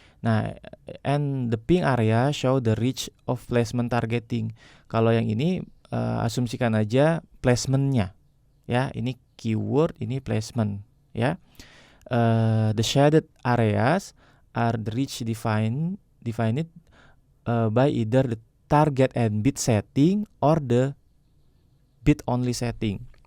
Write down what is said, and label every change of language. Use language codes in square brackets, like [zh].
[en] Nah, and the pink area show the reach of placement targeting. [id] Kalau yang ini asumsikan aja placementnya. Ya, ini keyword, ini placement. [en] Ya, the shaded areas are the reach defined by either the target and bid setting or the bid only setting.